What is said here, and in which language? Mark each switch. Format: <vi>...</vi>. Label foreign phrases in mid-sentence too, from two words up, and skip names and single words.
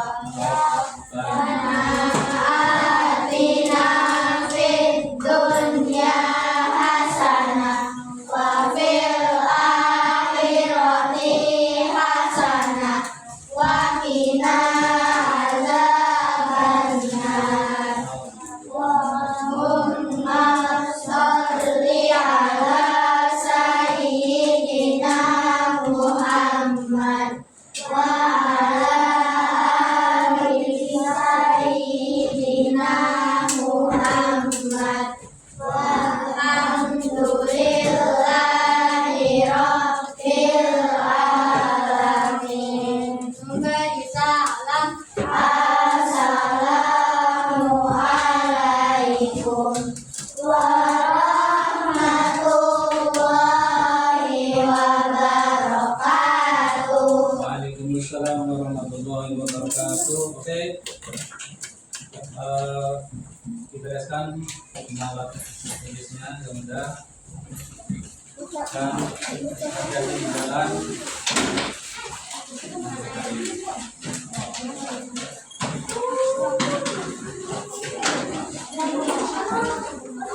<ar>آتنا في الدنيا حسنة وفي الآخرة حسنة وقنا عذاب النار. اللهم صل على سيدنا محمد وعلى آل سيدنا محمد. والحمد لله رب العالمين.</ar> <id>Memberi salam.</id> <ar>السلام عليكم ورحمة الله وبركاته. وعليكم السلام ورحمة الله وبركاته.</ar> <id>Oke, dibereskan alat tulisnya yang mudah dan hati-hati di jalan.</id>